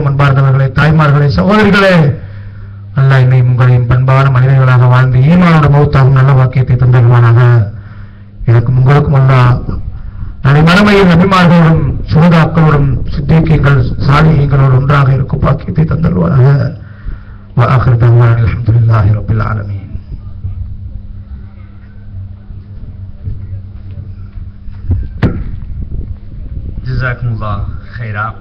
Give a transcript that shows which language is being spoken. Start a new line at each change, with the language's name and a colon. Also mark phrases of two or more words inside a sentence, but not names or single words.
Tamil: அன்பார்ந்தவர்களே, தாய்மார்களே, சகோதரிகளே, அல்லாஹ் என்னையும் உங்களையும் பண்பான மனிதர்களாக வாழ்ந்து ஈமானோட மௌத்தாகும் நல்ல வாக்கியத்தை தந்திருவானாக. எனக்கும் உங்களுக்கும் அல்லாஹ் நாளை மறுமையில் நபிமார்களோடும் சுஹதாக்களோடும் சித்தீக்கீங்கள் சாலிஹீங்களோடு ஒன்றாக இருக்கும் வாக்கியத்தை தந்திருவானாக.
Arabic: وآخر دعوانا الحمد لله رب العالمين. جزاكم الله خيرا.